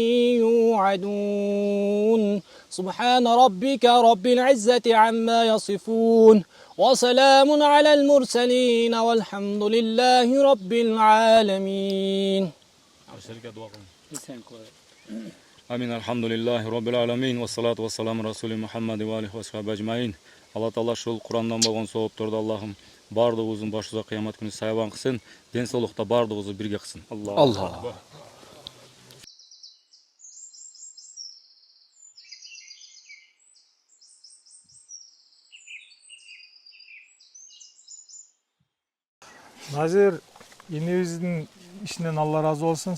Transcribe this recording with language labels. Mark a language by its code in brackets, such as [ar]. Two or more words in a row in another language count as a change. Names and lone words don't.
[ar] يوعدون سبحان ربك رب العزة عما يصفون وسلام على المرسلين والحمد لله رب العالمين آمين، الحمد لله رب العالمين، والصلاة والسلام رسول محمد وعليه وصحبه أجمعين. [ky] Алла Таала ушул Курандан болгон соопторду Аллахым бардыгыбыздын башыбызга кыямат күнү саябан кылсын, ден соолукта бардыгыбызды бирге кылсын. Allah. Назир инебиздин ишинен Алла разы болсун.